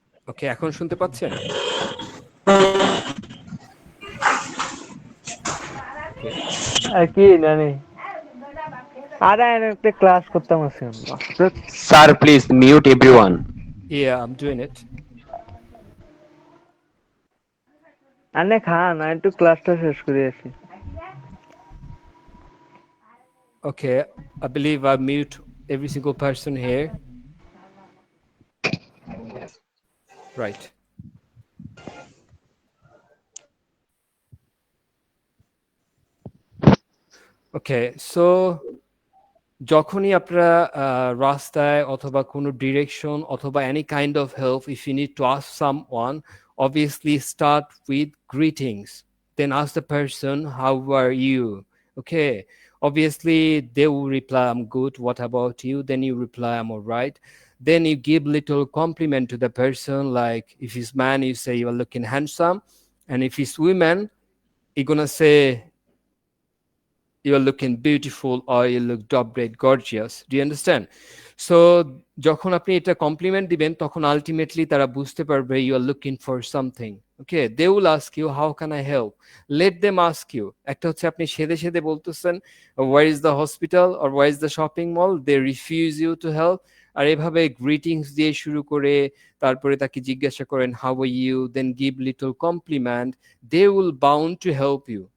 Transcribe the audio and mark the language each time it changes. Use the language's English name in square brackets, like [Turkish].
[Bangla] ওকে, এখন শুনতে পাচ্ছেন? আর কি জানি আরে আমি একটা ক্লাস করতাম আছি আমরা। [English] Sir, please mute everyone. Yeah, I'm doing it. [Bangla] আরে খান আমি একটু ক্লাসটা শেষ করে আসি। [English] Okay, I believe I mute every single person here. Right. Okay, so [Bangla] যখনই আপনারা রাস্তায় অথবা কোনো ডিরেকশন অথবা [English] any kind of help, if you need to ask someone, obviously start with greetings. Then ask the person, how are you? Okay, obviously they will reply, I'm good, what about you? Then you reply, I'm all right. Then you give little compliment to the person, like if he's man, you say you are looking handsome, and if he's woman, you're gonna say you're looking beautiful or you look great, gorgeous. Do you understand? [Bangla] So যখন আপনি এটা complement দিবেন, তখন ultimately তারা বুঝতে পারবে [English] you are looking for something. Okay, they will ask you how can I help. Let them ask you. [Bangla] একটা হচ্ছে আপনি সেদে সেদে বলতেছেন [English] where is the hospital or where is the shopping mall, they refuse you to help. [Bangla] আর এভাবে greetings দিয়ে শুরু করে তারপরে তাকে জিজ্ঞাসা করেন [English] how are you, then give little compliment, they will bound to help you.